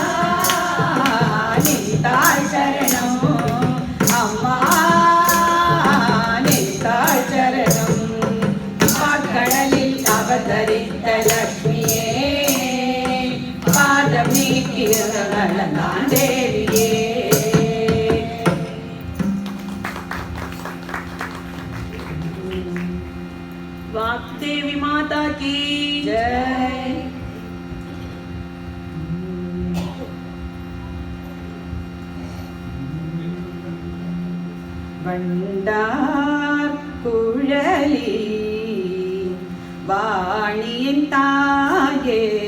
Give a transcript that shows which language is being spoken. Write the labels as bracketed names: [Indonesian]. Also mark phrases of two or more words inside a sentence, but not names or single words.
[Tamil] நின்றாள் சரணம் அம்மா நின்றாள் சரணம் பாற்கடலில் அவதரித்த லக்ஷ்மியே பாதம் நீக்கி உலகளந்தான் தேவியே [Hindi] वाग्देवी माता की [Tamil] जय வண்டார் குழலி வாணியின் தாயே